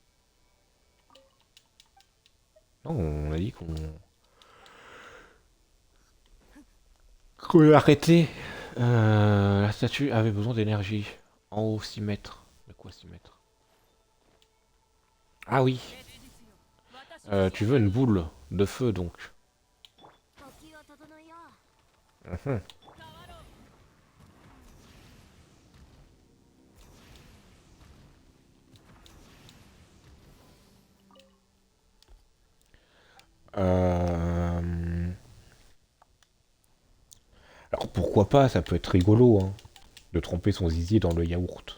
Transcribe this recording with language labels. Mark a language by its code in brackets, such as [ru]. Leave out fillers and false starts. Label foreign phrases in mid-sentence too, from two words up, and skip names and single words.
[fr] Non, on a dit qu'on arrêtait. La statue avait besoin d'énergie. En haut, 6 mètres. De quoi 6 mètres? Ah oui. Tu veux une boule de feu, donc. [ja] 時を整えよう。 Mhm. [fr] Euh, Alors pourquoi pas, ça peut être rigolo, hein, de tremper son zizi dans le yaourt.